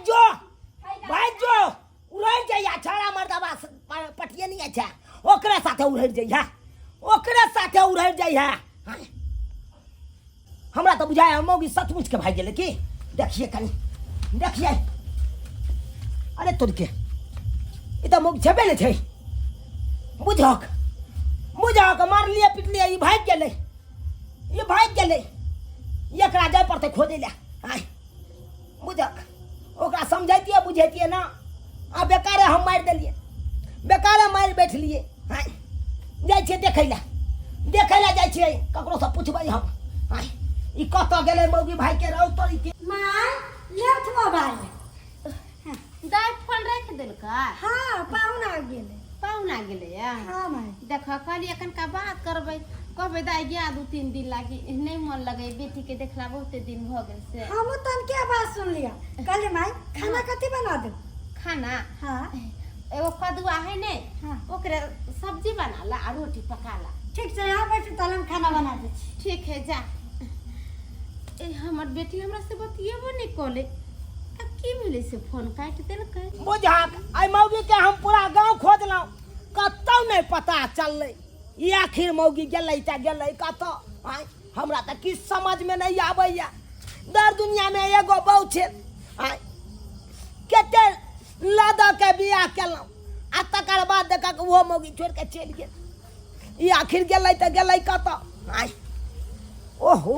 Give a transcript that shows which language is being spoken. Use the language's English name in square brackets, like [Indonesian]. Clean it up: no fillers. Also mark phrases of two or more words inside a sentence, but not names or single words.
[Maithili] जो भाग जो साथे उड़ै जइहा ओकरे साथे उड़ै जइहा हमरा तो बुझाय मौगी सचमुच के भाग गेले की देखिए कनी देखिए अरे तोरके ई तो मौगी छेबे नहीं छै बुझक मार लिए पिट लिए ई भाग गेले एकरा जाय पड़ते खोजे ले आय बुझक ओकरा समझैतिए बुझैतिए ना आ बेकारे हम मार देलिए बेकारे मार बैठलिए आय जाय छै देखै ले जाय छै ककरो से पूछबै हम आय ई कत गेले मौगी भाई के रौ तोरी के माय लेफ्ट मोबाइल दाय फोन रख देलका हाँ पाहुना गेले पाहुना गेले या हाँ माय देख कहली एखन का बात करबै कहबै दाय गया 2-3 दिन लागी नहीं मन लगे बेटी के देखला बहुते दिन भ गेल से हम तन के बात सुन लिया कहले माय खाना कथी बना दे खाना हाँ एगो कदुआ है ने हाँ। ओकरे सब्जी बना ला आ रोटी पका ला ठीक से यहाँ बैठ तल हम खाना बना दे छी ठीक है जा ए हमर बेटी हमरा से बतियेबो नहीं कोले अब की मिले से फोन काट देलकै बुझक आई मौगी के हम पूरा गांव खोजलौ कतौ नहीं पता चललै ई आखिर मौगी गेलै कतौ आय हमरा त किछ समझ में नहीं आबैया दर दुनिया में एगो बहु छै आय केते लादा के बियाह केलौ आ तकर बाद देखा के वो मौगी छोड़ के चल गेल ई आखिर गेलै त गेलै कतौ आय ओहो